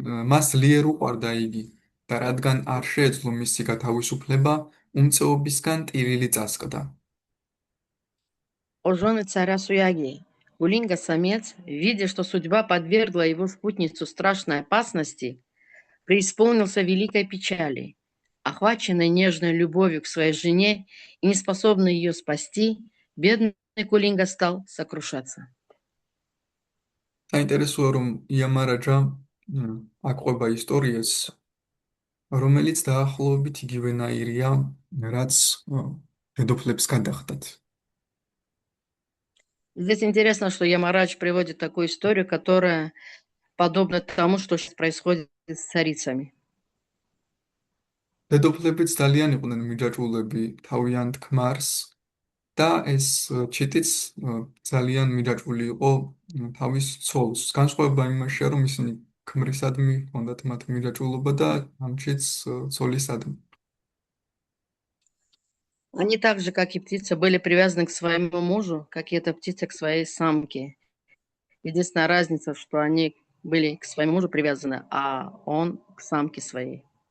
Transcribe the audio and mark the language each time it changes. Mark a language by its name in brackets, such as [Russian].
[Georgian] მას ძლიერ უყვარდა იგი და რადგან არ შეეძლო მისი გათავისუფლება, უმწეობისგან ტირილი წასკდა. [Russian] О жены царя Суяги! Кулинга-самец, видя, что судьба подвергла его спутницу страшной опасности, преисполнился великой печали. Охваченный нежной любовью к своей жене и неспособный ее спасти, бедный Кулинга стал сокрушаться. [Georgian] საინტერესოა, რომ იამარაჯა აყვება ისტორიას, რომელიც დაახლოებით იგივენაირია, რაც დედოფლებს გადახდათ. [Russian] Здесь интересно, что Ямарадж приводит такую историю, которая подобна тому, что сейчас происходит с царицами. [Georgian] დედოფლებიც ძალიან იყვნენ მიჯაჭვულები თავიანთ ქმარს და ეს ჩიტიც ძალიან მიჯაჭვული იყო თავის ცოლს. განსხვავება იმაშია, რომ ისინი ქმრისადმი ჰქონდათ მათ მიჯაჭვულობა და ამ ჩიტს ცოლისადმი. [Russian] Они так же, как и птица, были привязаны к своему мужу, как и эта птица к своей самке. Единственная разница, что они были к своему мужу привязаны, а он к самке своей.